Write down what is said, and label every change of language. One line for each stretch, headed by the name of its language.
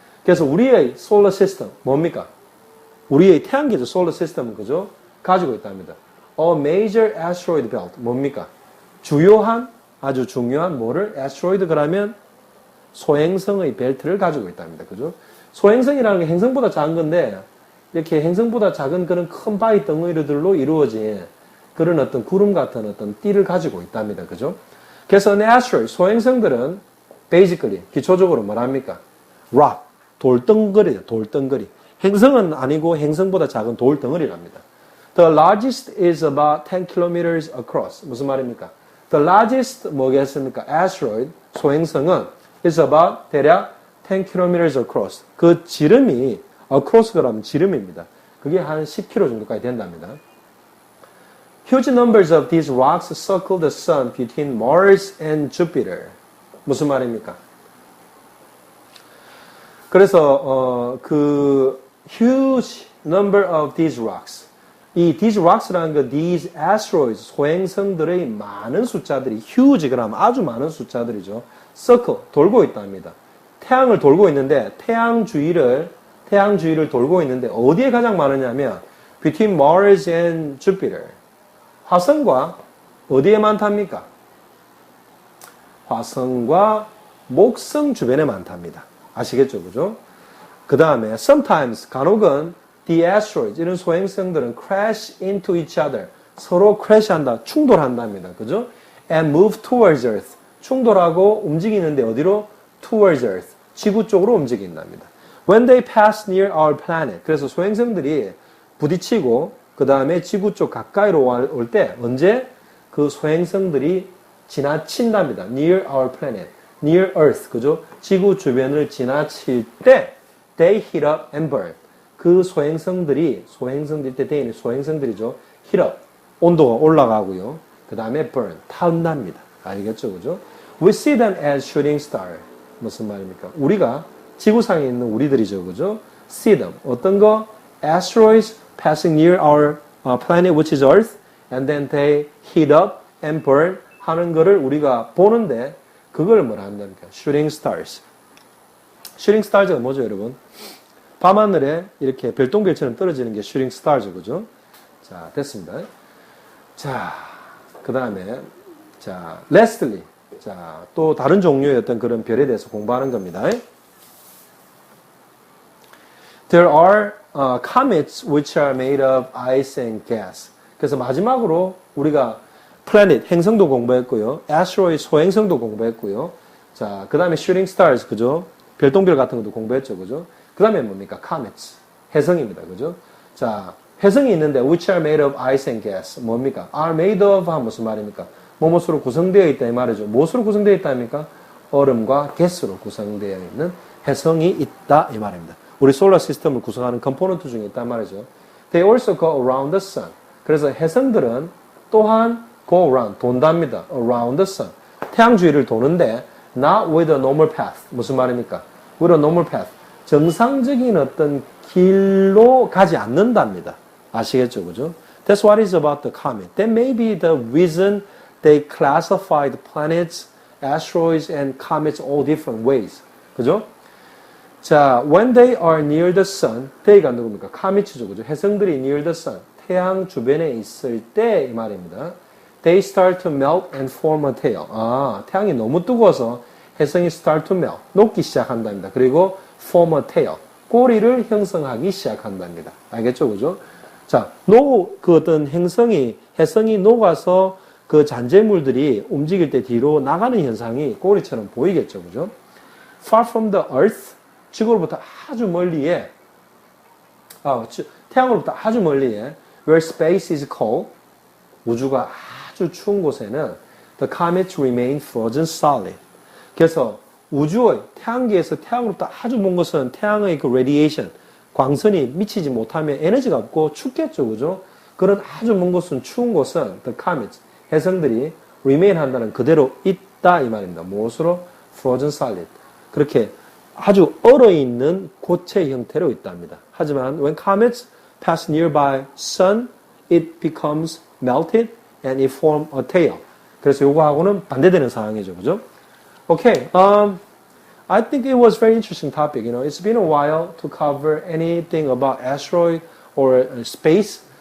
Korean: 그래서 우리의 solar system 뭡니까? 우리의 태양계죠, solar system은 그죠? 가지고 있답니다.
English: A major asteroid belt
Korean: 뭡니까? 주요한 아주 중요한 뭐를 asteroid 그러면 소행성의 벨트를 가지고 있답니다. 그죠? 소행성이라는 게 행성보다 작은 건데 이렇게 행성보다 작은 그런 큰 바위 덩어리들로 이루어진 그런 어떤 구름 같은 어떤 띠를 가지고 있답니다. 그죠? 그래서 asteroid, 소행성들은 basically, 기초적으로 뭐랍니까? rock, 돌덩어리다, 돌덩어리. 행성은 아니고 행성보다 작은 돌덩어리랍니다.
English: The largest is about 10 kilometers across.
Korean: 무슨 말입니까?
English: The largest
Korean: 뭐겠습니까?
English: asteroid,
Korean: 소행성은
English: is about
Korean: 대략
English: 10 kilometers across.
Korean: 그 지름이
English: across
Korean: 그러면 지름입니다. 그게 한 10km 정도까지 된답니다.
English: Huge numbers of these rocks circle the sun between Mars and Jupiter.
Korean: 무슨 말입니까? 그래서 그
English: huge number of these rocks.
Korean: 이 these rocks라는 거
English: these asteroids
Korean: 소행성들의 많은 숫자들이 huge 그러면 아주 많은 숫자들이죠. circle 돌고 있답니다. 태양을 돌고 있는데 태양 주위를 돌고 있는데 어디에 가장 많으냐면
English: between Mars and Jupiter.
Korean: 화성과 어디에 많답니까? 화성과 목성 주변에 많답니다. 아시겠죠? 그죠? 그 다음에 sometimes 간혹은
English: the asteroids
Korean: 이런 소행성들은
English: crash into each other
Korean: 서로 crash한다, 충돌한답니다. 그죠?
English: and move towards Earth
Korean: 충돌하고 움직이는데 어디로?
English: towards Earth
Korean: 지구 쪽으로 움직인답니다.
English: When they pass near our planet
Korean: 그래서 소행성들이 부딪히고 그 다음에 지구 쪽 가까이로 올 때 언제? 그 소행성들이 지나친답니다.
English: near our planet, near Earth,
Korean: 그죠? 지구 주변을 지나칠 때
English: they heat up and burn.
Korean: 그 소행성들이 때 소행성들이죠.
English: heat up,
Korean: 온도가 올라가고요. 그 다음에 burn, 타온답니다. 알겠죠, 그죠?
English: We see them as shooting star.
Korean: 무슨 말입니까? 우리가 지구상에 있는 우리들이죠, 그죠?
English: see them,
Korean: 어떤 거?
English: asteroids passing near our planet, which is Earth, and then they heat up and burn
Korean: 하는 거를 우리가 보는데 그걸 뭐라 한답니까?
English: shooting stars.
Korean: shooting stars가 뭐죠, 여러분? 밤하늘에 이렇게 별똥별처럼 떨어지는 게 shooting stars, 그죠? 자, 됐습니다. 자, 그 다음에, 자, lastly. 자, 또 다른 종류의 어떤 그런 별에 대해서 공부하는 겁니다.
English: There are comets which are made of ice and gas.
Korean: 그래서 마지막으로 우리가 planet, 행성도 공부했고요. asteroid, 소행성도 공부했고요. 자, 그 다음에 shooting stars, 그죠? 별똥별 같은 것도 공부했죠, 그죠? 그 다음에 뭡니까? comets, 해성입니다, 그죠? 자, 해성이 있는데
English: which are made of ice and gas.
Korean: 뭡니까?
English: are made of
Korean: 하면 무슨 말입니까? 뭐뭐으로 구성되어 있다 이 말이죠. 무엇으로 구성되어 있다입니까? 얼음과 가스로 구성되어 있는 해성이 있다 이 말입니다. 우리 솔라 시스템을 구성하는 컴포넌트 중에 있단 말이죠.
English: They also go around the sun.
Korean: 그래서 해성들은 또한
English: go around,
Korean: 돈답니다.
English: around the sun.
Korean: 태양 주위를 도는데
English: not with a normal path.
Korean: 무슨 말입니까?
English: with a normal path.
Korean: 정상적인 어떤 길로 가지 않는답니다. 아시겠죠? 그죠?
English: That's what is about the comet. That may be the reason they classified planets, asteroids, and comets all different ways.
Korean: 그죠?
English: 자, when they are near the sun, they가
Korean: 누굽니까? comet죠, 그죠? 해성들이
English: near the sun,
Korean: 태양 주변에 있을 때 이 말입니다.
English: They start to melt and form a tail.
Korean: 아, 태양이 너무 뜨거워서 해성이
English: start to melt,
Korean: 녹기 시작한답니다. 그리고
English: form a tail,
Korean: 꼬리를 형성하기 시작한답니다. 알겠죠, 그죠? 자, 그 어떤 해성이 녹아서 그 잔재물들이 움직일 때 뒤로 나가는 현상이 꼬리처럼 보이겠죠, 그죠?
English: Far from the earth,
Korean: 지구로부터 아주 멀리에, 태양으로부터 아주 멀리에,
English: where space is cold,
Korean: 우주가 아주 추운 곳에는
English: the comets remain frozen solid.
Korean: 그래서 우주의 태양계에서 태양으로부터 아주 먼 곳은 태양의 그 radiation, 광선이 미치지 못하면 에너지가 없고 춥겠죠, 그죠? 그런 아주 먼 곳은 추운 곳은
English: the comets,
Korean: 해성들이 remain 한다는 그대로 있다 이 말입니다. 무엇으로?
English: frozen solid.
Korean: 그렇게 아주 얼어있는 고체 형태로 있답니다. 하지만
English: when comets pass nearby sun, it becomes melted and it forms a tail.
Korean: 그래서 요거하고는 반대되는 상황이죠, 그죠?
English: Okay, I think it was very interesting topic. You know, it's been a while to cover anything about asteroid or space.